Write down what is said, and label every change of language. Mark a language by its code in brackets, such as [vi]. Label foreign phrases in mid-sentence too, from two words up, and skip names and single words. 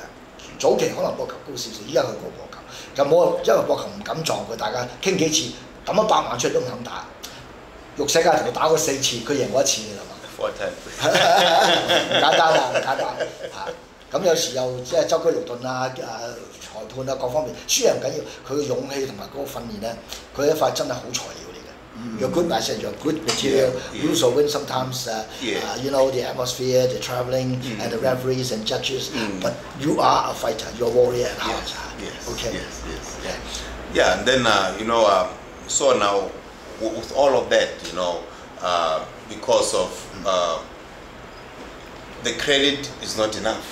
[yue] 早期可能播球高少少，依家佢過播球，就冇因為播球唔敢撞佢，大家傾幾次抌100萬出嚟都唔肯打。玉世界同佢打過4次，佢贏過1次啦嘛。唔簡單啦，唔簡單嚇。咁有時又即係周居勞頓啊、裁判啊各方面，輸贏唔緊要，佢嘅勇氣同埋嗰個訓練咧，佢一塊真係好材料嚟嘅。 [en] You're good, I said you're good material. You also win sometimes, you know, the atmosphere, the traveling, and the referees and judges. But you are a fighter. You're a warrior at heart. Yes. Okay. Yes. Yeah, and then you know, so now with all of that, you know, because of the credit is not enough.